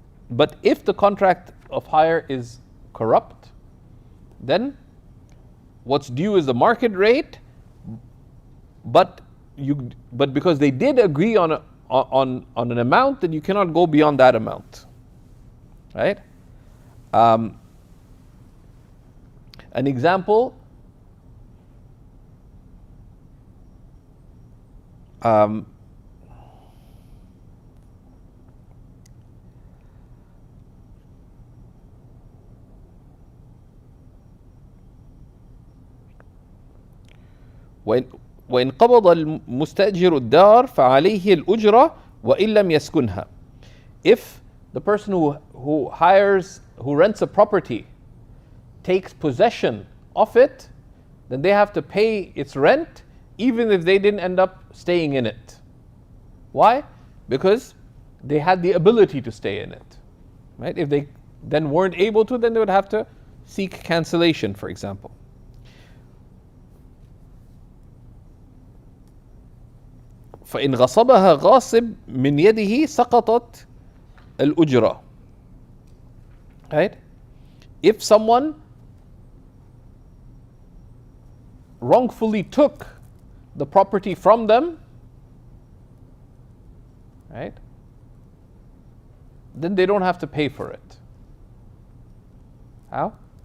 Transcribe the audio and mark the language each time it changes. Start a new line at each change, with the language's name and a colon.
English: But if the contract of hire is corrupt, then what's due is the market rate, but because they did agree on an amount, then you cannot go beyond that amount. Right? An example,
Arabic: وإن قبض المستأجر الدار فعليه الأجرة وإن لم يسكنها.
English: If the person who rents a property takes possession of it, then they have to pay its rent even if they didn't end up staying in it. Why? Because they had the ability to stay in it. Right? If they then weren't able to, then they would have to seek cancellation, for example.
Arabic: فإن غصبها غاصب من يده سقطت الأجرة.
English: Right? If someone wrongfully took the property from them, right, then they don't have to pay for it. How?